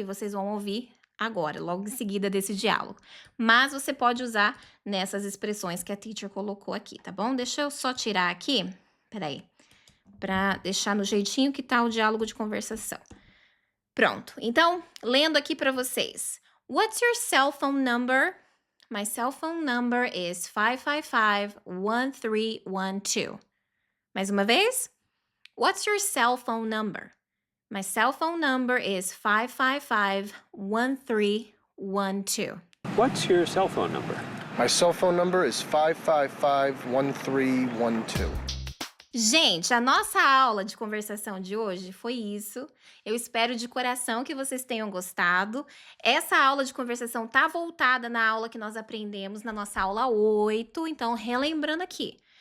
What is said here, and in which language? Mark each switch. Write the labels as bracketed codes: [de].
[pt] Que vocês vão ouvir agora, logo em seguida desse diálogo. Mas você pode usar nessas expressões que a teacher colocou aqui, tá bom? Deixa eu só tirar aqui, peraí, pra deixar no jeitinho que tá o diálogo de conversação. Pronto, então, lendo aqui pra vocês. [en] What's your cell phone number? My cell phone number is 555-1312. [pt] Mais uma vez. [en] What's your cell phone number? My cell phone number is 555-1312. What's your cell phone number? My cell phone number is 555-1312. [pt] Gente, a nossa aula de conversação de hoje foi isso. Eu espero de coração que vocês tenham gostado. Essa aula de conversação tá voltada na aula que nós aprendemos na nossa aula 8. Então, relembrando aqui,